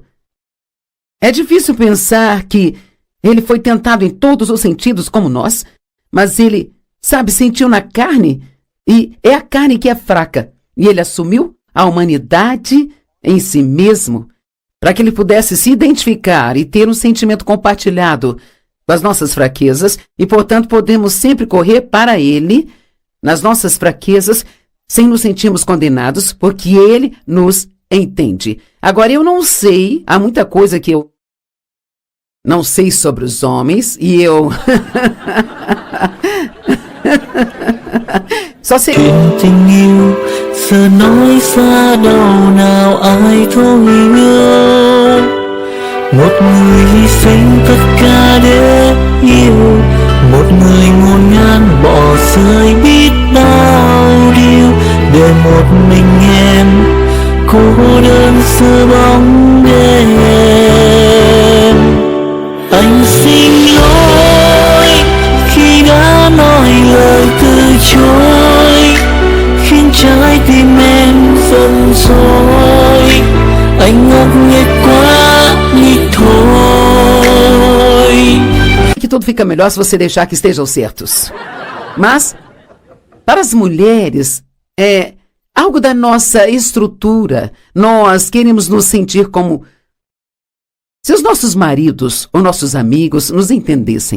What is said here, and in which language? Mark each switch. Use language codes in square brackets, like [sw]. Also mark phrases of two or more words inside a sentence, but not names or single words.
[pt] É difícil pensar que Ele foi tentado em todos os sentidos como nós, mas Ele, sabe, sentiu na carne, e é a carne que é fraca, e Ele assumiu a humanidade em si mesmo, para que Ele pudesse se identificar e ter um sentimento compartilhado com as nossas fraquezas, e portanto podemos sempre correr para Ele, nas nossas fraquezas, sem nos sentirmos condenados, porque Ele nos entende. Agora, eu não sei, há muita coisa que eu não sei sobre os homens, e eu... Só sei... [vi] Tình yêu giờ nói xa đâu nào ai thấu hiểu, một người hy sinh tất cả để yêu, một người ngổn ngang bỏ rơi biết bao điều để một mình em cô đơn giữa bóng đêm. Anh xin lỗi khi đã nói lời từ chối, khiến trái tim em giận dỗi. Anh ngốc nghếch quá nhịp thôi. [pt] Que tudo fica melhor se você deixar que estejam certos. Mas, para as mulheres, é algo da nossa estrutura. Nós queremos nos sentir como se os nossos maridos ou nossos amigos nos entendessem.